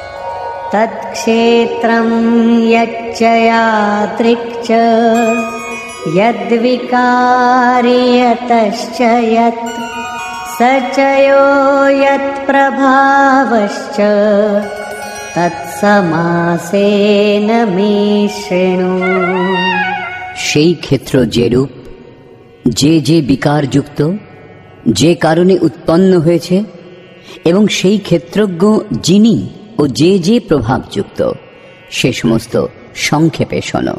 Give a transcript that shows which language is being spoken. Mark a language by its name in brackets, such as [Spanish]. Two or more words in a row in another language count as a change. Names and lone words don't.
[Sanskrit] তৎক্ষেত্রং যচ্চ যাদৃক্ চ यद्विकारि यतश्च यत् स च यो यत्प्रभावश्च তৎসমাসেন মে শৃণু। [Bangla] সেই ক্ষেত্র যেরূপ, যে যে বিকারযুক্ত, যে কারণে উৎপন্ন হয়েছে, এবং সেই ক্ষেত্রজ্ঞ যিনি ও যে যে প্রভাবযুক্ত, সে সমস্ত সংক্ষেপে শোনো।